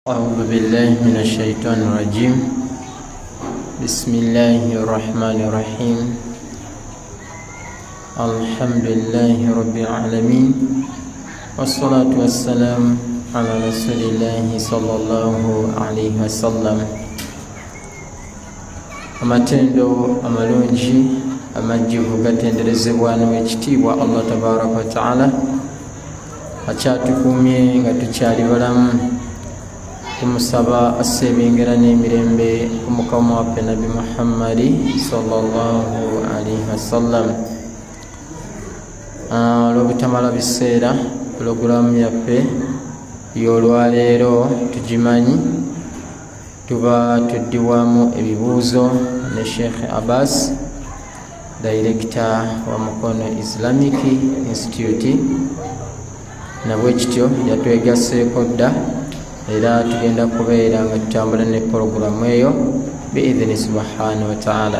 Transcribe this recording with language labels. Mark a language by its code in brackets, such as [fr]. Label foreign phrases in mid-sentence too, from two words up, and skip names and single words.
[ar] أعوذ بالله من الشيطان الرجيم. بسم الله الرحمن الرحيم. الحمد لله رب العالمين، والصلاة والسلام على رسول الله صلى الله عليه وسلم. [lg] amatendo amalungi amajjivu gatenderezebwa n'ekitiibwa [ar] الله تبارك وتعالى [lg] akyatukumye nga tukyali balamu. Tumusaba asebengera n'emirembe omukama waffe Nabi Muhammadi [ar] صلى الله عليه وسلم. [lg] Olw'obutamala biseera, pulogulaamu yaffe y'olwaleero tugimanyi. Tuba tuddiwamu ebibuuzo ne Sheikh Abbas, Director wa Mukono Islamic Institute, nabwe kityo yatwegaseeko dda era tugenda kubeera nga tutambula ne puroguramu eyo biidhini [ar] سبحانه وتعالى.